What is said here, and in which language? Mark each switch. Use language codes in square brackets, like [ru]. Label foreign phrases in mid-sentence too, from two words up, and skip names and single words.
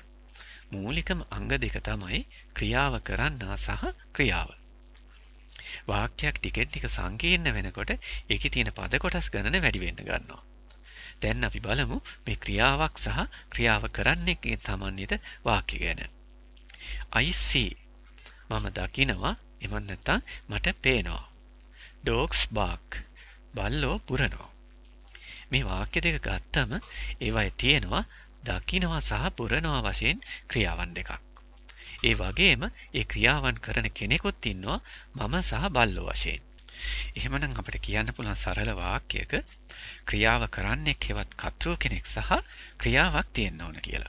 [si] මූලිකම අංග දෙක තමයි ක්‍රියාව කරන්නා සහ ක්‍රියාව. වාක්‍යයක් ටිකෙන් ටික සංකීර්ණ වෙනකොට ඒකේ තියෙන පද කොටස් ගණන වැඩි වෙන්න ගන්නවා. දැන් අපි බලමු මේ ක්‍රියාවක් සහ ක්‍රියාව කරන්නෙක්ගේ සමන්විත වාක්‍ය ගැන. [en] I see [si] මම දකිනවා එමන් නැත්නම් මට පේනවා. [en] Dogs bark [si] බල්ලෝ පුරනවා. මේ වාක්‍ය දෙක ගත්තම ඒවයි තියෙනවා දකිනවා සහ පුරනවා වශයෙන් ක්‍රියාවන් දෙකක්. ඒ වගේම ඒ ක්‍රියාවන් කරන කෙනෙකුත් ඉන්නවා මම සහ බල්ලෝ වශයෙන්. එහෙමනම් අපිට කියන්න පුළුවන් සරල වාක්‍යයක ක්‍රියාව කරන්නෙක් හෙවත් කර්තෘ කෙනෙක් සහ ක්‍රියාවක් තියෙන්න ඕන කියලා.